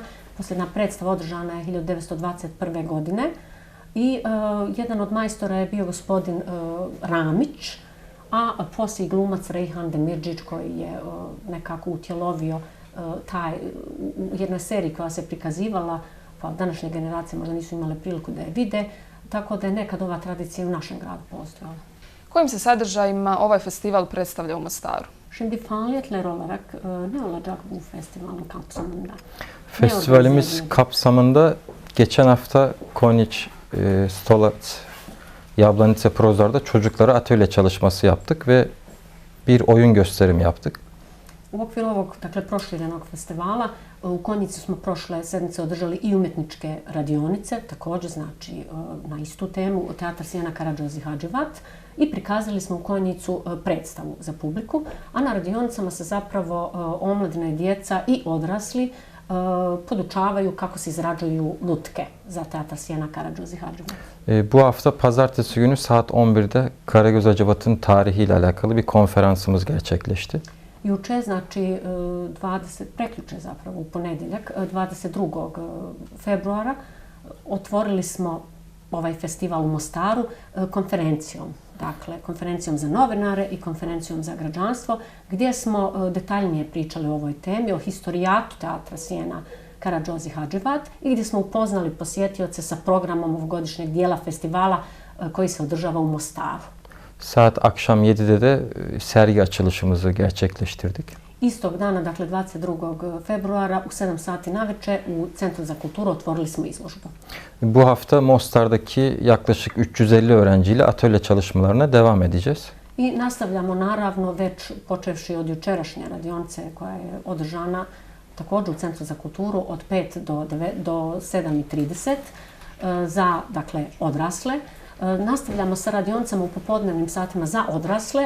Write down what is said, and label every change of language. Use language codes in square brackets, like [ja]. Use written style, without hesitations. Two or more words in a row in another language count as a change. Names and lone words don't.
[bs] Posljedna predstava održana je 1921. godine i jedan od majstora je bio gospodin Ramić, a poslije i glumac Reyhan Demircić koji je nekako utjelovio u jednoj seriji koja se prikazivala, pa današnje generacije možda nisu imale priliku da je vide, tako da je nekad ova tradicija u našem gradu postojala. Kojim se sadržajima ovaj festival predstavlja u Mostaru? [tr] Şimdi faaliyetler olarak ne olacak bu festivalin kapsamında? Festivalimiz kapsamında geçen hafta Konjić, Stolac, Jablanica Prozor'da çocuklara atölye çalışması yaptık ve bir oyun gösterimi yaptık. [bs] U okviru ovog, proširenog festivala u Konjicu smo prošle sedmice održali i umjetničke radionice, također znači na istu temu Teatr Sjena, Karađoz i Hadživat, i prikazali smo u Konjicu predstavu za publiku, a na radionicama se zapravo omladina i djeca i odrasli podučavaju kako se izrađuju lutke za Teatr Sjena, Karađoz i Hadživat. [tr] Bu hafta pazartesi günü saat 11'de Karagöz Hacivat'ın tarihiyle alakalı bir konferansımız gerçekleşti. [bs] Juče, znači preključe zapravo u ponedjeljak, 22. februara, otvorili smo ovaj festival u Mostaru konferencijom. Dakle, konferencijom za novinare i konferencijom za građanstvo, gdje smo detaljnije pričali o ovoj temi, o historijatu Teatra Sjena, Karađoz i Hadživat i gdje smo upoznali posjetioce sa programom ovogodišnjeg dijela festivala koji se održava u Mostaru. [tr] Saat akşam 7'de de sergi açılışımızı gerçekleştirdik. [bs] Istog dana, dakle 22. februara u 7 sati navečer u Centru za kulturu otvorili smo izložbu. [tr] Bu hafta Mostar'daki yaklaşık 350 öğrenciyle atölye çalışmalarına devam edeceğiz. [bs] I nastavljamo naravno već počevši od jučerašnje radionice koja je održana također u Centru za kulturu od 5 do 7:30 za odrasle. Nastavljamo sa radionicama u popodnevnim satima za odrasle.